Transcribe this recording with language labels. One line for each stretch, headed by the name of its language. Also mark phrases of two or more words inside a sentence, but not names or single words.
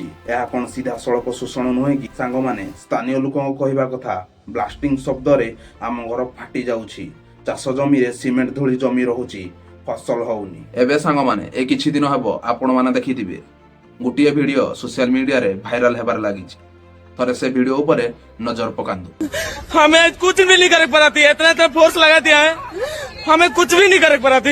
Odia: ଏହା କଣ ସିଧାସଳଖ ଶୋଷଣ ନୁହେଁ କି? ସାଙ୍ଗମାନେ, ସ୍ଥାନୀୟ ଲୋକଙ୍କ କହିବା କଥା, ବ୍ଲାଷ୍ଟିଂ ଶବ୍ଦରେ ଆମ ଘର ଫାଟି ଯାଉଛି, ଚାଷ ଜମିରେ ସିମେଣ୍ଟ ଧୂଳି ଜମି ରହୁଛି, ଫସଲ ହଉନି। ଏବେ ସାଙ୍ଗମାନେ, ଏ କିଛି ଦିନ ହେବ ଆପଣମାନେ ଦେଖିଥିବେ ଗୋଟିଏ ଭିଡିଓ ସୋସିଆଲ ମିଡିଆରେ ଭାଇରାଲ ହେବାରେ ଲାଗିଛି।
Hindi: थोड़े से वीडियो ऊपर नजर पकांदो। हमें कुछ भी नहीं कर पाती, इतना फोर्स लगा दिया है, हमें कुछ भी नहीं कर पाती।